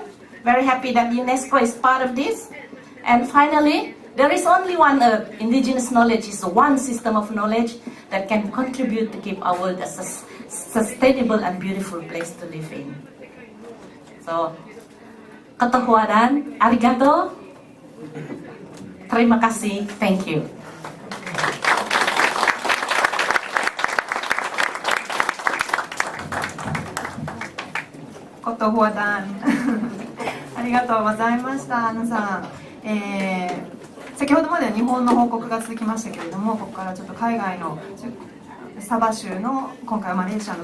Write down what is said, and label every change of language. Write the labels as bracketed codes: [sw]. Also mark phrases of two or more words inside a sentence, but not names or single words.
[en] Very happy that UNESCO is part of this. And finally, there is only one Earth. Indigenous knowledge is one system of knowledge that can contribute to keep our world as a sustainable and beautiful place to live in. So, katohuadan, arigato, [ms] terima kasih, [en] thank you. Kotohuadan. [ja] ありがとうございました。さん、先ほどまでは日本の報告が続きましたけれども、ここからちょっと海外のサバ州の、今回はマレーシアの